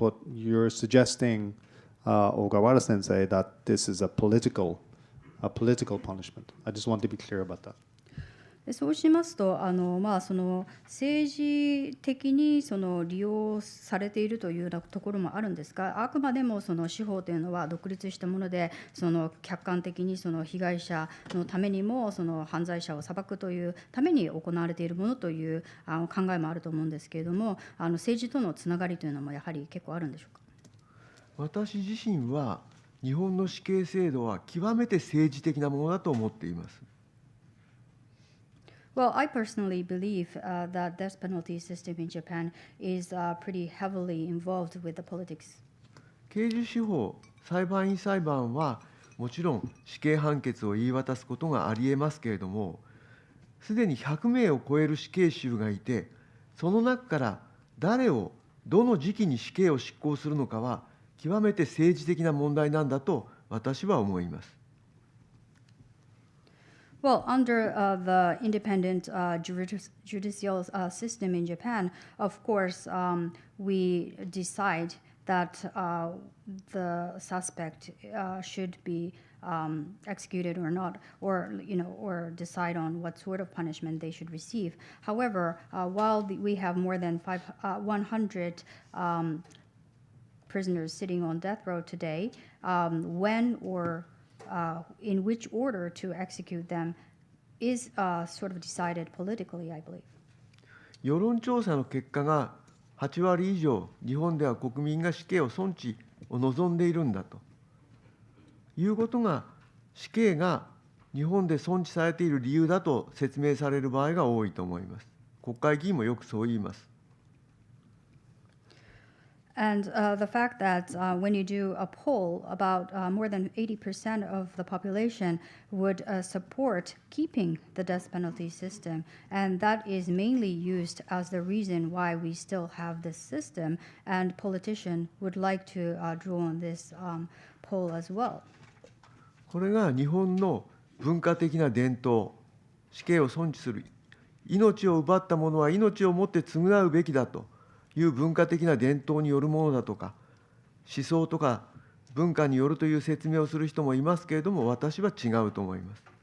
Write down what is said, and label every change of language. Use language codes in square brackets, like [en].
[en] But you're suggesting, Ogawara Sensei, that this is a political punishment. I just want to be clear about that. [ja] そうしますとその政治的に利用されているというようなところもあるんですが、あくまでも司法というのは独立したもので、客観的に被害者のためにも犯罪者を裁くというために行われているものという考えもあると思うんですけれども、政治とのつながりというのもやはり結構あるんでしょうか。私自身は日本の死刑制度は極めて政治的なものだと思っています。 [en] Well, I personally believe that death penalty system in Japan is pretty heavily involved with the politics. [ja] 刑事司法、裁判員裁判はもちろん死刑判決を言い渡すことがありえますけれども、すでに100名を超える死刑囚がいて、その中から誰をどの時期に死刑を執行するのかは極めて政治的な問題なんだと私は思います。 [en] Well, under the independent judicial system in Japan, of course, we decide that the suspect should be executed or not, or decide on what sort of punishment they should receive. However, while we have more than 100 prisoners sitting on death row today, when or in which order to execute them is sort of decided politically, I believe. [ja] 世論調査の結果が8割以上、日本では国民が死刑を尊重を望んでいるんだということが、死刑が日本で存置されている理由だと説明される場合が多いと思います。国会議員もよくそう言います。 [en] And the fact that when you do a poll, about more than 80% of the population would support keeping the death penalty system, and that is mainly used as the reason why we still have this system, and politicians would like to draw on this poll as well. [ja] これが日本の文化的な伝統、死刑を尊重する、命を奪った者は命をもって償うべきだという文化的な伝統によるものだとか、思想とか文化によるという説明をする人もいますけれども、私は違うと思います。